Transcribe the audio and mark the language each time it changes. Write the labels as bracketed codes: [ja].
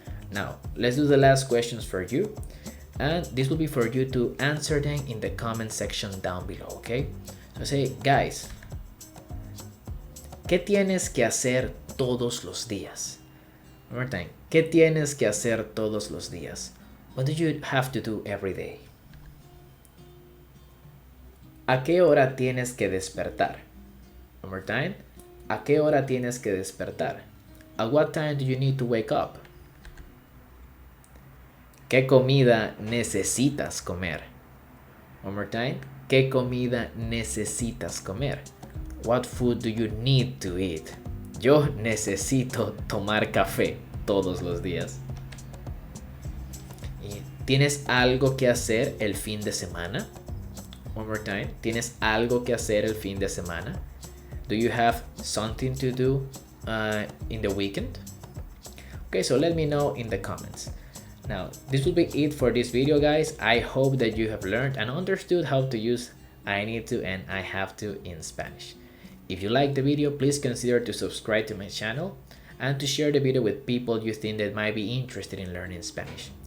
[en] Now, let's do the last questions for you. And this will be for you to answer them in the comment section down below, okay? So say, guys, [es] ¿qué tienes que hacer todos los días? [en] One more time. [es] ¿Qué tienes que hacer todos los días? [en] What do you have to do every day? [es] ¿A qué hora tienes que despertar? [en] One more time. [es] ¿A qué hora tienes que despertar? [en] At what time do you need to wake up? [es] ¿Qué comida necesitas comer? [en] One more time. [es] ¿Qué comida necesitas comer? [en] What food do you need to eat? [es] Yo necesito tomar café todos los días. ¿Y tienes algo que hacer el fin de semana? [en] One more time. [es] ¿Tienes algo que hacer el fin de semana? [en] Do you have something to do in the weekend? Okay, so let me know in the comments. Now, this will be it for this video, guys. I hope that you have learned and understood how to use I need to and I have to in Spanish. If you like the video, please consider to subscribe to my channel and to share the video with people you think that might be interested in learning Spanish.